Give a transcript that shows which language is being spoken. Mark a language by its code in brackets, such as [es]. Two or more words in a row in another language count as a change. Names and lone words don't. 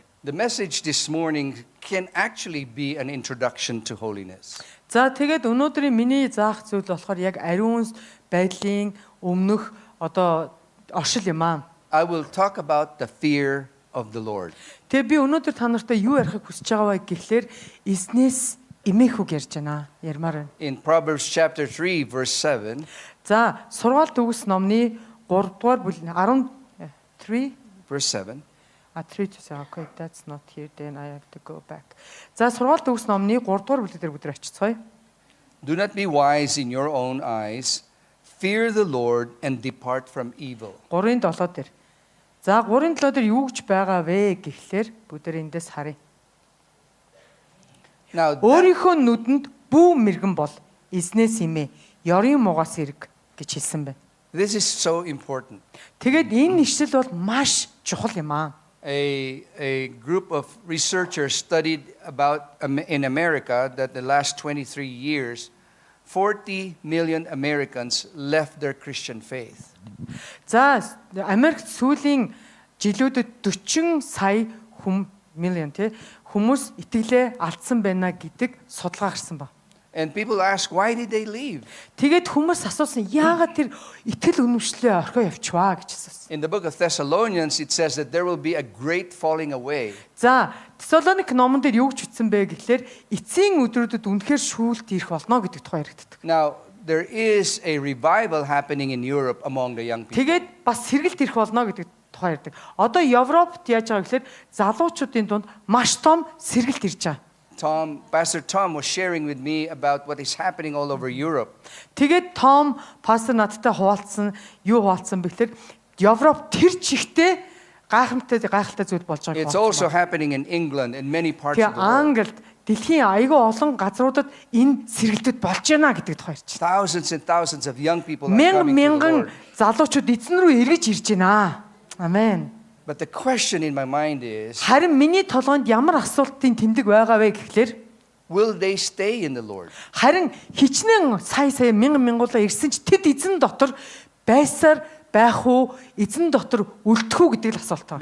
[en] The message this morning can actually be an introduction to holiness. [mn] За тэгээд өнөөдрийн миний заах зүйл болохоор яг ариун байдлын өмнөх одоо оршил юм аа. [en] I will talk about the fear of the Lord. [mn] Тэгээ би өнөөдөр та нартай юу ярихыг хүсэж байгаа вэ гэхлээр эзнээс эмээх үг ярьж байна. Ярмаар байна. [en] In Proverbs chapter 3 verse 7, [mn] За сургаалт өгс номны 3 дугаар бүлгийн 3 [en] verse 7. 3 to 7. Okay, that's not here, then I have to go back. [mn] За сургаалт төгс номны 3 дугаар бүлэг дээр бүдэр очицгоё. [en] Do not be wise in your own eyes. Fear the Lord and depart from evil. [mn] 3-7 дээр. За 3-7 дээр юу гэж байгаа вэ гэхлээр бүдэр эндээс харъя. [en] Now, [mn] Өөрийнхөө нүдэнд бүү мэргэн бол эзнээс имээ, ёрын мугаас ирэг гэж хэлсэн байна. [en] this is so important. [mn] Тэгээд энэ ишлэл бол маш чухал юм аа. [en] A group of researchers studied about in America that the last 23 years, 40 million Americans left their Christian faith. [mn] За Америкт сүүлийн жилүүдэд 40 сая хүмүүс итгэлээ алдсан байна гэдэг судалгаа гарсан ба. [en] And people ask, why did they leave? [mn] Тэгээд хүмүүс асуусан яагаад тэр итгэл үнэмшлээ орхио явчваа гэж асуусан. [en] In the book of Thessalonians, it says that there will be a great falling away. [mn] За Тесалоник номон дээр юу гэж бичсэн бэ гэхлээр эцсийн өдрүүдэд үнэхээр шүүлт ирэх болно гэдэг тухай яригддаг. [en] Now, there is a revival happening in Europe among the young people. [mn] Тэгээд бас сэргэлт ирэх болно гэдэг тухай ярьдаг. Одоо Европт яаж байгаа гэхлээр залуучуудын дунд маш том сэргэлт ирж байгаа. [en] Pastor Tom was sharing with me about what is happening all over Europe. [mn] Тэгээд Том пастор надтай хуваалцсан бэхлээр Европ тэр чигтээ гайхалтай зүйл болж байгааг. [en] It's also happening in England and many parts of the world. [mn] Англид дэлхийн аягүй олон газруудад энэ сэргэлтүүд болж байна гэдэг тухай ярьж байна. [en] Thousands and thousands of young people are coming to the [mn] Мянган [en] Lord. [mn] залуучууд эзэн рүү эргэж ирж байна. Амен. [en] But the question in my mind is, [mn] Харин миний толгойд ямар асуултын тэмдэг байгаа вэ гэхлээр [en] will they stay in the Lord? [mn] харин хичнээн сая мянгуулаа ирсэн ч тэд эзэн дотор байсаар байх уу, эзэн дотор үлдэх үү гэдэг л асуулт байна.